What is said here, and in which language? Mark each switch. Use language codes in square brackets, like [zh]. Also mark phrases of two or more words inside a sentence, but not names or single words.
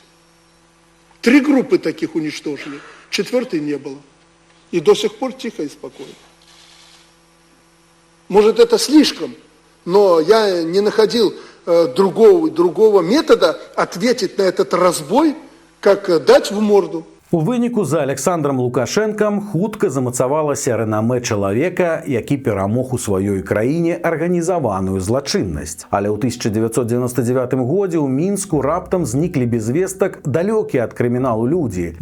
[ru] 3 группы таких уничтожили, 4-й не было. И до сих пор тихо и спокойно. Может, это слишком, но я не находил другого метода ответить на этот разбой, как дать в морду. [be] У выніку за Александром Лукашэнкам хутка замацавалася рэнамэ чалавека, які перамог у сваёй краіне арганізаваную злачыннасць. Але ў 1999 годзе ў Мінску раптам зніклі без вестак далёкія ад крыміналу людзі.